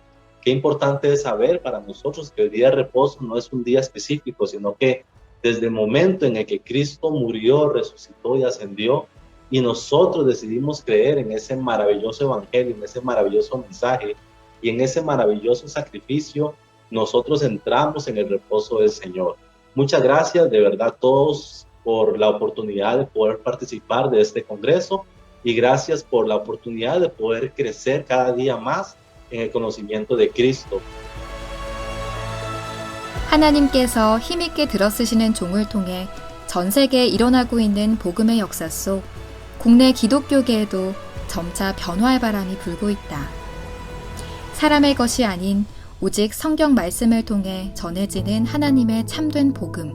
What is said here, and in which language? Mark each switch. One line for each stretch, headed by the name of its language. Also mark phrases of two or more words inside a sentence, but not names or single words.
Spanish: Qué importante es saber para nosotros que el día de reposo no es un día específico, sino que desde el momento en el que Cristo murió, resucitó y ascendió, y nosotros decidimos creer en ese maravilloso evangelio, en ese maravilloso mensaje y en ese maravilloso sacrificio, nosotros entramos en el reposo del Señor. Muchas gracias de verdad a todos por la oportunidad de poder participar de este congreso y gracias por la oportunidad de poder crecer cada día más en el conocimiento de Cristo.
Korean: 하나님께서 힘있게 들어쓰시는 종을 통해 전 세계에 일어나고 있는 복음의 역사 속 국내 기독교계에도 점차 변화의 바람이 불고 있다. 사람의 것이 아닌 오직 성경 말씀을 통해 전해지는 하나님의 참된 복음.